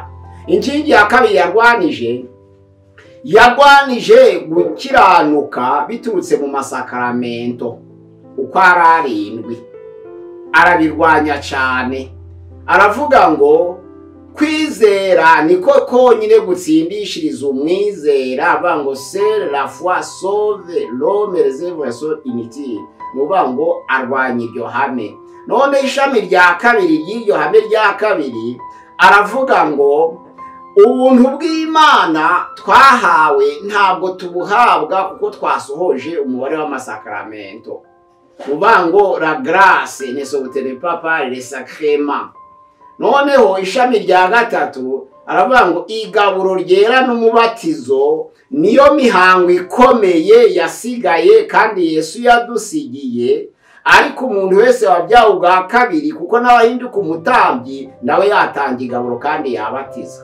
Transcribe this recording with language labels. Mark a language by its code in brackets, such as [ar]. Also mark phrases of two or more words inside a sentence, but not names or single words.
[rw] Inkingi ya kabiri yarwanije gukiranuka biturutse mu masakaramento uko ari 7. Arabirwanya cyane, aravuga ngo kwizera niko konyine gutsindishiriza umwizera. Avuga ngo [fr] seule la foi sauve l'homme, réserve la chose inutile. [rw] Nuvuga ngo arwanya iryo hame. None ishami rya kabiri ry'iryo hame rya kabiri aravuga ngo ubuntu bw'Imana twahawe ntabwo tubuhabwa kuko twasohoje umubare w'amasakramento. Uvuga ngo [fr] la grâce ne s'obtient pas par les sacrements. [rw] Noneho ishami rya gatatu aravuga ngo igaburo ryera n'umubatizo niyo mihango ikomeye yasigaye kandi Yesu yadusigiye. Ariko umuntu wese wabyawe ubwa kabiri, kuko n'abahinduka umutambyi, nawe yatanga igaburo kandi yabatiza.